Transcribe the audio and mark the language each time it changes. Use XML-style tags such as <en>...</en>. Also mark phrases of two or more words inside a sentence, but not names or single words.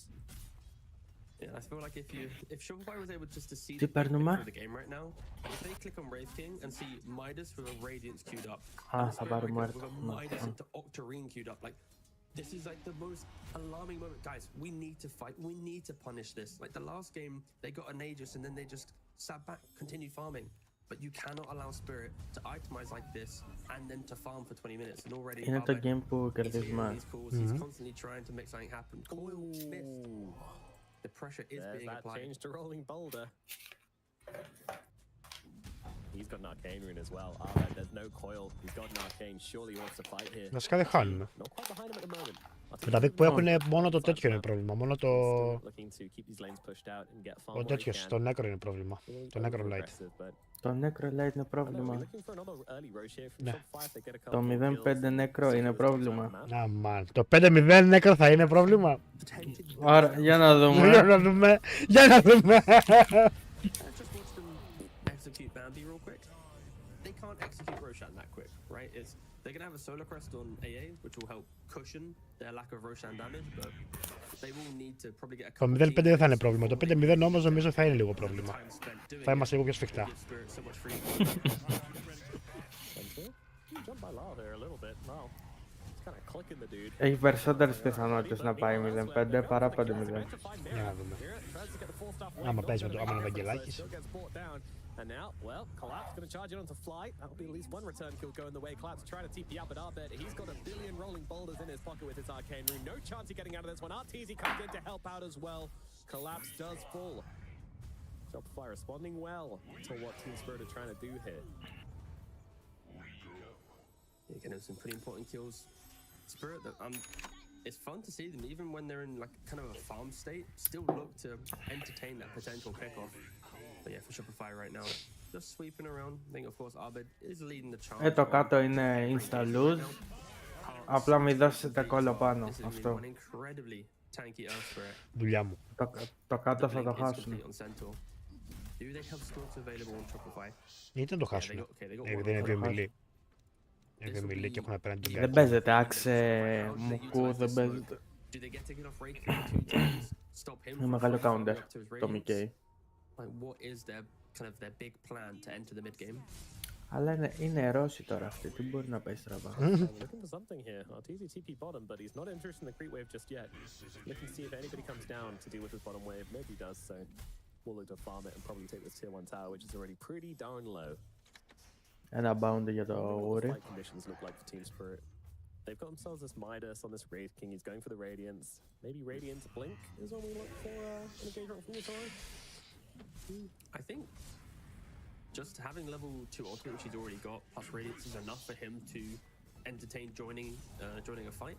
<en>Yeah, I feel like if Shopify was able just to see the picture of the game right now, if they click on Wraith King and see Midas with a Radiance queued up, with a Midas into Octarine queued up, like this is like the most alarming moment. Guys, we need to fight. We need to punish this. Like the last game, they got an Aegis and then they just sat back, continued farming. But you cannot allow Spirit to itemize like this and then to farm for 20 minutes. And already</en> <el>είναι το game που κερδίζουμε.</el> <en>He's constantly trying to make something happen. Coil missed. The pressure is being applied. Change to rolling boulder. He's got an arcane rune as well. There's no coil. He's got an arcane. Surely he wants to fight here.</en> <el>Βασικά δεν χάνουμε.</el> <en>Not quite behind him at the moment.</en> <el>Δηλαδή που έχουν μόνο το τέτοιο είναι πρόβλημα. Μόνο το... Ο τέτοιος, το Necro είναι πρόβλημα. Το Necro Light. Το Necro Light είναι πρόβλημα. Ναι. Το 0-5 Necro είναι πρόβλημα. Αμάν. Το 5-0 Necro θα είναι πρόβλημα. Άρα, για να δούμε. Για να δούμε. Για να δούμε.</el> <en>Execute Bambi real quick. They can't execute Roshan that quick, right? They're gonna have a Solar Crest on AA, which will help cushion their lack of Roshan damage, but they will need to probably get a couple.</en> <el>Το 0-5 δεν θα είναι πρόβλημα. Το 5-0 όμως νομίζω θα είναι λίγο πρόβλημα. Θα είμαστε λίγο πιο σφιχτά. Έχει περισσότερες πιθανότητες να πάει 0-5 παρά 5-0. Για να δούμε. Άμα παίζει με το άμα είναι ο Βαγγελάκης.</el> <en>And now, well, Collapse going to charge it onto Flight. That'll be at least one return kill going the way. Collapse trying to TP out, but Arbet, he's got a billion rolling boulders in his pocket with his arcane rune. No chance of getting out of this one. Arteezy comes in to help out as well. Collapse does fall. Shopify responding well to what Team Spirit are trying to do here. You're getting some pretty important kills. Spirit, it's fun to see them, even when they're in like kind of a farm state, still look to entertain that potential pickoff. But yeah, for Shopify right now, just sweeping around. I think of course Arbed is leading the charge.</en> <el>Το κάτω είναι</el> <en>insta lose.</en> <el>Απλά μην δώσετε κόλλο πάνω. Αυτό.</el> <en>tanky Earthspirit.</en> <el>Δουλειά μου. Το κάτω θα</el> <en>Blink</en> <el>το</el> <en>is</en> <el>χάσουν.</el> <en>complete on Centaur. Do they have slots available on Shopify?</en> <el>Γιατί να το</el> <en>Yeah, they</en> <el>χάσουν.</el> <en>got, okay, they got</en> <el>Επειδή είναι</el> <en>one.</en> <el>δύο μιλή. Είναι δύο μιλή και έχουν απέναντι τον Δεν Γκάτζι. παίζεται, άξε</el> <en>How do they</en> <el>Μουκού,</el> <en>utilize</en> <el>δεν</el> <en>this</en> <el>παίζεται.</el> <en>smoke? Do they get taken off Rake 2 times? Stop him</en> <el>Είναι</el> <en>from</en> <el>μεγάλο</el> <en>following</en> <el>counter,</el> <en>up to his</en> <el>το</el> <en>radiance?</en> <el>Μικέι.</el> <en>Like, what is their kind of their big plan to enter the mid game?</en> <el>Αλλά είναι Ρώση τώρα αυτή, τι μπορεί να πάει στραβά.</el> <en>Looking for something here. Arteezy TP bottom, but he's not interested in the creep wave just yet. Looking to see if anybody comes down to deal with his bottom wave. Maybe he does, so we'll look to farm it and probably take this tier 1 tower, which is already pretty darn low.</en> <el>Ένα bound για το</el> <en>Wondering what the</en> <el>Uri.</el> <en>fight conditions look like for Team Spirit. They've got themselves this Midas on this Wraith King. He's going for the Radiance. Maybe Radiance Blink is what we look for an engagement from the side. I think just having level 2 ultimate, which he's already got, plus Radiance is enough for him to entertain joining a fight.</en>